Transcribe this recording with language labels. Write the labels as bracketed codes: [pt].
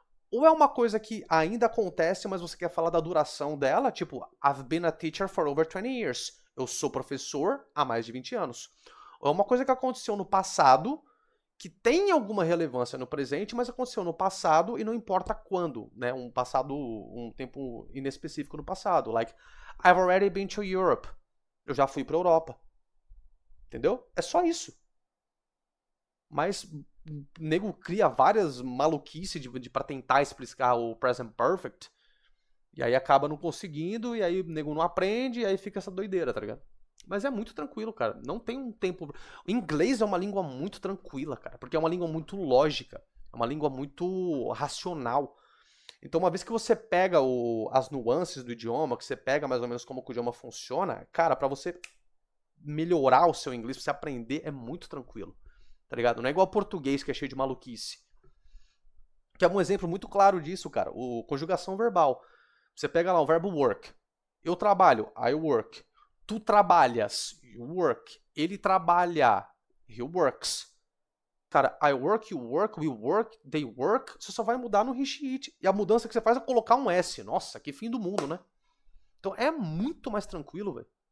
[pt] Ou é uma coisa que ainda acontece, mas você quer falar da duração dela, tipo, [en] I've been a teacher for over 20 years. [pt] Eu sou professor há mais de 20 anos. Ou é uma coisa que aconteceu no passado, que tem alguma relevância no presente, mas aconteceu no passado e não importa quando, né? Um passado, um tempo inespecífico no passado. [en] Like, I've already been to Europe. [pt] Eu já fui pra Europa. Entendeu? É só isso. Mas o nego cria várias maluquices pra tentar explicar o present perfect. E aí acaba não conseguindo, e aí o nego não aprende, e aí fica essa doideira, tá ligado? Mas é muito tranquilo, cara. Não tem um tempo. O inglês é uma língua muito tranquila, cara, porque é uma língua muito lógica, é uma língua muito racional. Então, uma vez que você pega as nuances do idioma, que você pega mais ou menos como que o idioma funciona, cara, pra você melhorar o seu inglês, pra você aprender, é muito tranquilo. Tá ligado? Não é igual português, que é cheio de maluquice. Que é um exemplo muito claro disso, cara. O conjugação verbal. Você pega lá o verbo work. Eu trabalho, [en] I work. [pt] Tu trabalhas, [en] you work. [pt] Ele trabalha, [en] he works. [pt] Cara, [en] I work, you work, we work, they work. [pt] Você só vai mudar no he, she, it. E a mudança que você faz é colocar um S. Nossa, que fim do mundo, né? Então é muito mais tranquilo, velho.